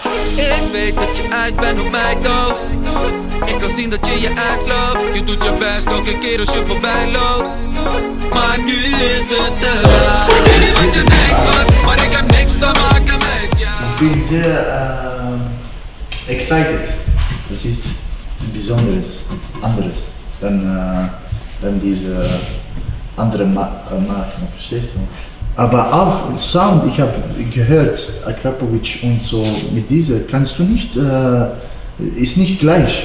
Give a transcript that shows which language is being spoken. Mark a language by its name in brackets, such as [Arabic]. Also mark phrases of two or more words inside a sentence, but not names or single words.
[Dutch] Ik weet dat je uit bent op mij toch. Ik kan zien dat je je uitsloopt. Je doet je best elke keer als je voorbij loopt. Maar nu is het te laat. Ik weet niet wat je denkt, schat, maar ik heb niks te maken met jou. Ik ben zeer excited. [German] Das ist Besonderes, anderes dan diese andere Marken, verstehst du? Aber auch Sound, ich habe gehört, Akrapovic und so, mit dieser kannst du nicht, ist nicht gleich.